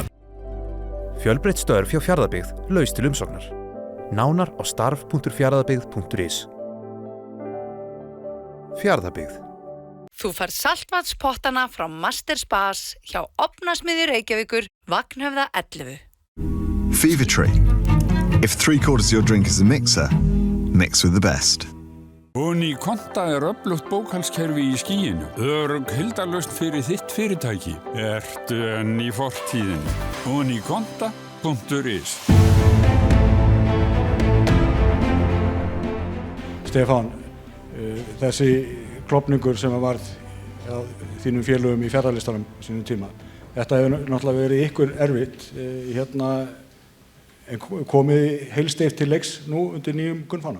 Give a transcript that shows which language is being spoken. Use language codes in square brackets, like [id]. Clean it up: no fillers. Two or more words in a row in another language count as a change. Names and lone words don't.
[is] Fjölbreytt störf hjá Fjarðabyggð, laus til umsóknar. Nánar á starf.fjarðabyggð.is. Fjarðabyggð. Þú færð saltvatspottana frá Master Spas hjá Ofnasmiðju Reykjavíkur, Vagnhöfða 11. Fever Tree. [en] If 3/4 of your drink is a mixer, mix with the best. [is] Unikonta öflugt bókhaldskerfi í skýinu. Örugg hildarlausn fyrir þitt fyrirtæki. Ertu enn í fortíðinni. Unikonta.is. Stefán, þessi klopningur sem varð þínum félögum í fjarðarlistanum sínum tíma, þetta hefur náttúrulega verið ykkur erfitt, en komið heilsteypt til leiks nú undir nýjum gunnfána?